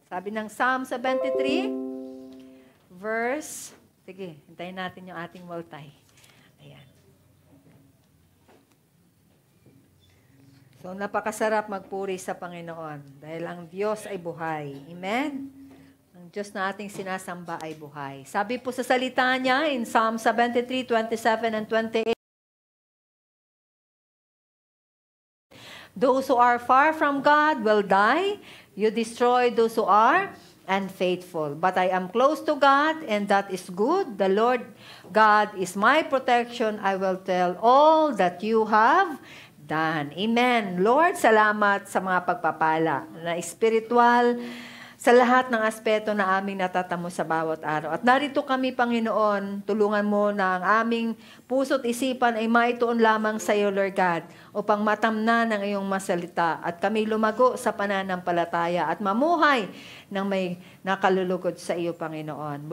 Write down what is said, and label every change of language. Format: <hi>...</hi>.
<tl>Sabi ng Psalm 73, verse, sige, hintayin natin yung ating multi. Ayan. So, napakasarap magpuri sa Panginoon dahil ang Diyos ay buhay. Amen? Ang Diyos na ating sinasamba ay buhay. Sabi po sa salita niya</tl> <en>in Psalm 73, 27 and 28, those who are far from God will die. You destroy those who are, and faithful. But I am close to God, and that is good. The Lord God is my protection. I will tell all that you have done. Amen.</en> <tl>Lord, salamat sa mga pagpapala na spiritual, sa lahat ng aspeto na aming natatamo sa bawat araw. At narito kami, Panginoon, tulungan mo na ang aming puso't isipan ay maituon lamang sa iyo, Lord God, upang matamnan ang iyong masalita at kami lumago sa pananampalataya at mamuhay ng may nakalulugod sa iyo, Panginoon.</tl>